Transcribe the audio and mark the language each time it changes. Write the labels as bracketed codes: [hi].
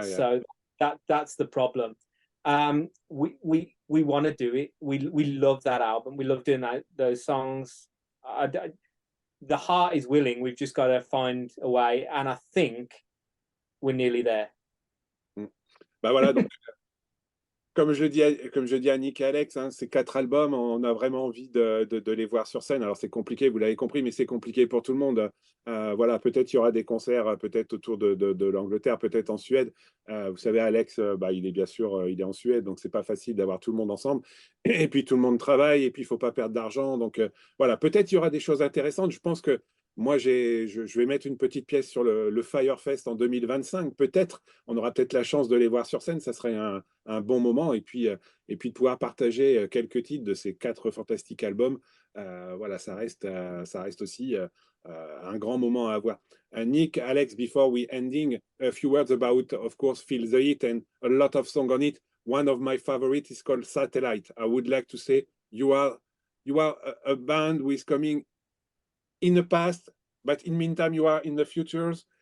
[en] So that's the problem. We want to do it. We love that album. We love doing those songs. The heart is willing. We've just got to find a way, and I think we're nearly there. [fr] Bah voilà, donc, comme je dis à Nick et Alex, hein, ces 4 albums, on a vraiment envie de les voir sur scène. Alors c'est compliqué, vous l'avez compris, mais c'est compliqué pour tout le monde. Voilà, peut-être il y aura des concerts, peut-être autour de l'Angleterre, peut-être en Suède. Vous savez, Alex, bah, il est bien sûr, il est en Suède, donc c'est pas facile d'avoir tout le monde ensemble. Et puis tout le monde travaille, et puis il faut pas perdre d'argent. Donc voilà, peut-être il y aura des choses intéressantes. Je pense que moi, je vais mettre une petite pièce sur le Firefest en 2025. Peut-être, on aura peut-être la chance de les voir sur scène. Ça serait un bon moment. Et puis de pouvoir partager quelques titres de ces 4 fantastiques albums. Voilà, ça reste aussi un grand moment à avoir. [en] Nick, Alex, before we ending, a few words about, of course, Feel the Heat and a lot of songs on it. One of my favorites is called Satellite. I would like to say you are a band who is coming in the past, but in the meantime, you are in the futures.